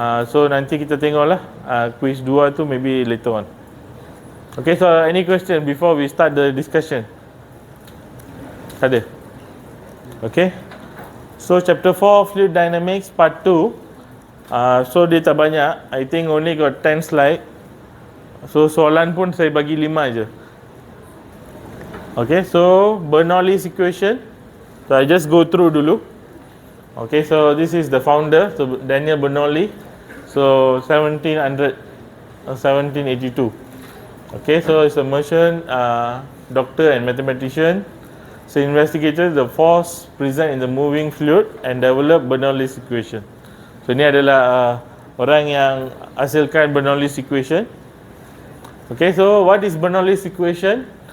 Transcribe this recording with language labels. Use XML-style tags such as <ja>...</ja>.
<ms>So nanti kita tengoklah quiz 2 tu</ms> <en>maybe later on. Okay, so any question before we start the discussion? Ada? Okay, so chapter 4 fluid dynamics part 2. So</en> <ms>dia tak banyak,</ms> <en>I think only got 10 slide.</en> <ms>So soalan pun saya bagi 5 je.</ms> <en>Okay, so Bernoulli's equation. So I just go through dulu. Okay, so this is the founder, so Daniel Bernoulli. So 1782. Okay, so it's a Merchant doctor and mathematician. So investigated the force present in the moving fluid and developed Bernoulli's equation.</en> <ms>So ini adalah orang yang hasilkan Bernoulli's equation.</ms> <en>Okay, so what is Bernoulli's equation?</en>